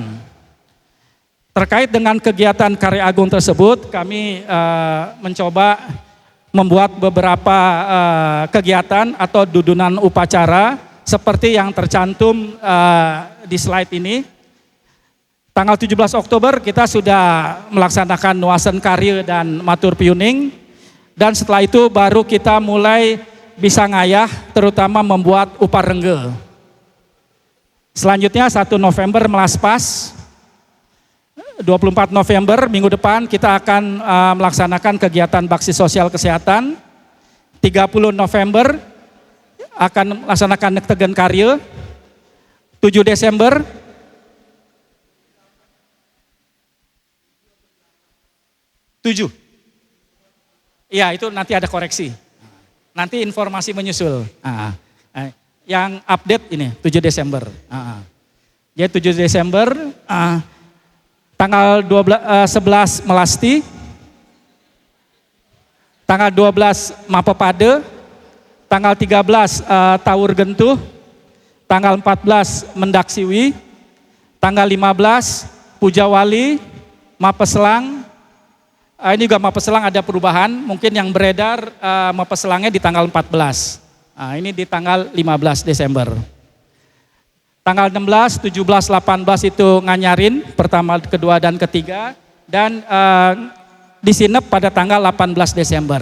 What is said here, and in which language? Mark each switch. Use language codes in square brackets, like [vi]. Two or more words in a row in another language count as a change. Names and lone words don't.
[id] Terkait dengan kegiatan karya agung tersebut, kami mencoba membuat beberapa kegiatan atau dudunan upacara seperti yang tercantum di slide ini. Tanggal 17 Oktober kita sudah melaksanakan nuasan karya dan matur piuning, dan setelah itu baru kita mulai bisa ngayah, terutama membuat uparengge. Selanjutnya 1 November melaspas, 24 November minggu depan kita akan melaksanakan kegiatan bakti sosial kesehatan. 30 November akan melaksanakan Nektegan Karya. 7 Desember iya, itu nanti ada koreksi. Nanti informasi menyusul. Yang update ini 7 Desember. Jadi 7 Desember tanggal 11 Melasti, tanggal 12 Mapepade, tanggal 13 Tawur Gentuh, tanggal 14 Mendaksiwi, tanggal 15 Pujawali, Mapeselang. Ini juga Mapeselang ada perubahan, mungkin yang beredar Mapeselangnya di tanggal 14. Ini di tanggal 15 Desember. Tanggal 16, 17, 18 itu Nganyarin, pertama, kedua, dan ketiga. Dan di Sinep pada tanggal 18 Desember.